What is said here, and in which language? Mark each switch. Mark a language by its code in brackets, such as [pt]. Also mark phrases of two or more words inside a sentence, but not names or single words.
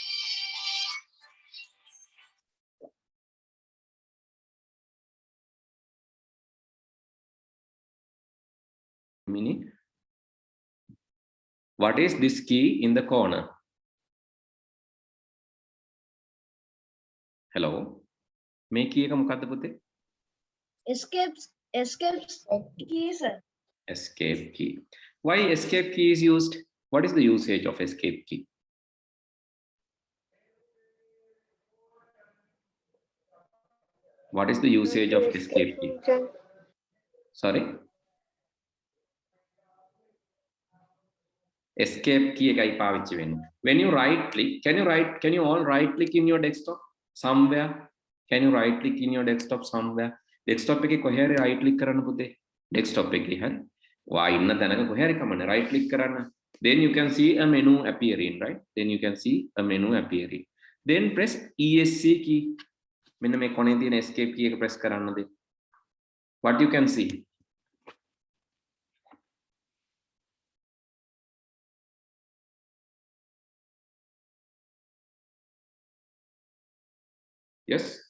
[en] Minute. What is this key in the corner? Hello. [si] මේ key එක මොකක්ද පුතේ? [en] Escape key, sir. Escape key. Why escape key is used? What is the usage of escape key? What is the usage of escape key? Sorry? Escape key [si] එකයි පාවිච්චි වෙන්නේ. [en] When you right click, can you all right click in your desktop somewhere? Can you right click in your desktop somewhere? [si] Desktop එකේ කොහේ හරි [en] right click [si] කරන්න පුතේ. Desktop එකේ හරි. වා ඉන්න තැනක කොහේ හරි කමන්නේ [en] right click [si] කරන්න. [en] Then you can see a menu appearing, right? Then you can see a menu appearing. Then press ESC key. [si] මෙන්න මේ කොනේ තියෙන [en] escape key [si] එක press කරන්නද. [en] What you can see? Yes.